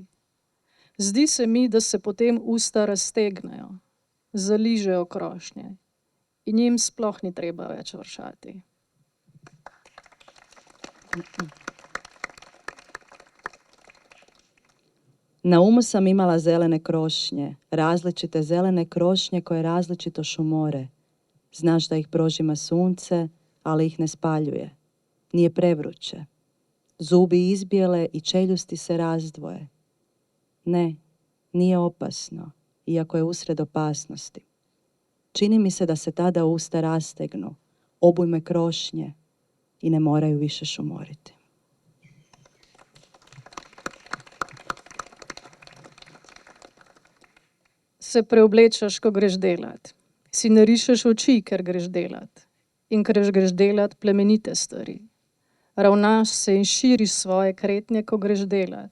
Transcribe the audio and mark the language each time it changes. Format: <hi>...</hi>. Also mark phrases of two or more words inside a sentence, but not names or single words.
<sl>Zdi se mi, da se potem usta raztegnejo, zaližejo krošnje in jim sploh ni treba več vršati.</sl> <hr>Na umu sam imala zelene krošnje, različite zelene krošnje koje različito šumore. Znaš da ih prožima sunce, ali ih ne spaljuje. Nije prevruće. Zubi izbijele i čeljusti se razdvoje. Ne, nije opasno, iako je usred opasnosti. Čini mi se da se tada usta rastegnu, obujme krošnje i ne moraju više šumoriti.</hr> <sl>Se preoblečeš, ko greš delat. Si narišeš oči, ker greš delat. In ker greš delat plemenite stvari. Ravnaš se in širiš svoje kretnje, ko greš delat.</sl>